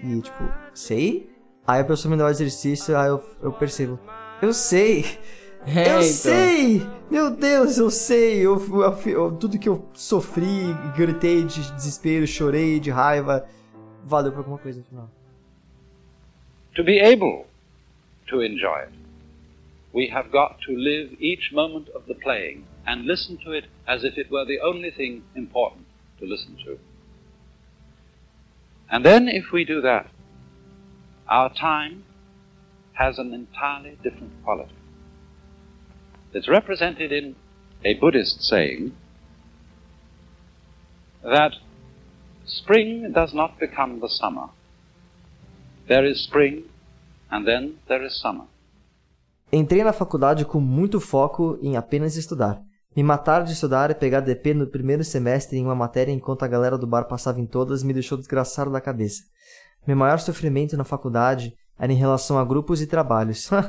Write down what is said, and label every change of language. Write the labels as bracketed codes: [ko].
[pt] E tipo, sei? Aí a pessoa me dá o exercício, aí eu percebo. Eu sei! Sei! Meu Deus, eu sei! Eu, tudo que eu sofri, gritei de desespero, chorei de raiva, valeu pra alguma coisa, afinal. [en] To be able to enjoy it, we have got to live each moment of the playing and listen to it as if it were the only thing important to listen to. And then if we do that, our time has an entirely different quality. It's represented in a Buddhist saying that spring does not become the summer. There is spring and then there is summer. [pt] Entrei na faculdade com muito foco em apenas estudar. Me matar de estudar e pegar DP no primeiro semestre em uma matéria enquanto a galera do bar passava em todas me deixou desgraçado da cabeça. Meu maior sofrimento na faculdade era em relação a grupos e trabalhos.